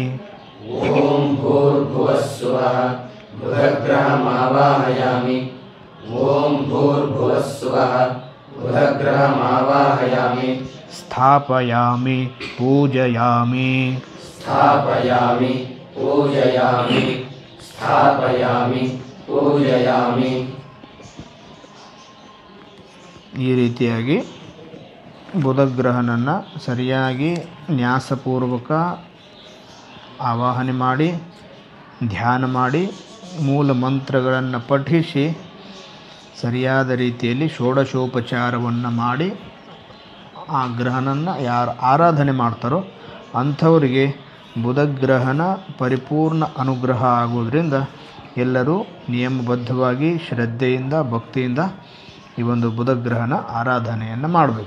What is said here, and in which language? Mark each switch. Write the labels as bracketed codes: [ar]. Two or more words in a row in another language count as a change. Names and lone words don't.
[sa] ॐ भूर्भुवः सुवः बुधग्रहमावाहयामि ॐ भूर्भुवः सुवः बुधग्रहमावाहयामि स्थापयामि पूजयामि स्थापयामि पूजयामि स्थापयामि पूजयामि [kn] ಈ ರೀತಿಯಾಗಿ ಬುಧಗ್ರಹನನ್ನು ಸರಿಯಾಗಿ ನ್ಯಾಸಪೂರ್ವಕ ಆವಾಹನೆ ಮಾಡಿ ಧ್ಯಾನ ಮಾಡಿ ಮೂಲ ಮಂತ್ರಗಳನ್ನು ಪಠಿಸಿ ಸರಿಯಾದ ರೀತಿಯಲ್ಲಿ ಷೋಡಶೋಪಚಾರವನ್ನು ಮಾಡಿ ಆ ಗ್ರಹನನ್ನು ಯಾರು ಆರಾಧನೆ ಮಾಡ್ತಾರೋ ಅಂಥವರಿಗೆ ಬುಧಗ್ರಹನ ಪರಿಪೂರ್ಣ ಅನುಗ್ರಹ ಆಗೋದ್ರಿಂದ ಎಲ್ಲರೂ ನಿಯಮಬದ್ಧವಾಗಿ ಶ್ರದ್ಧೆಯಿಂದ ಭಕ್ತಿಯಿಂದ ಈ ಒಂದು ಬುಧಗ್ರಹನ ಆರಾಧನೆಯನ್ನು ಮಾಡಬೇಕು.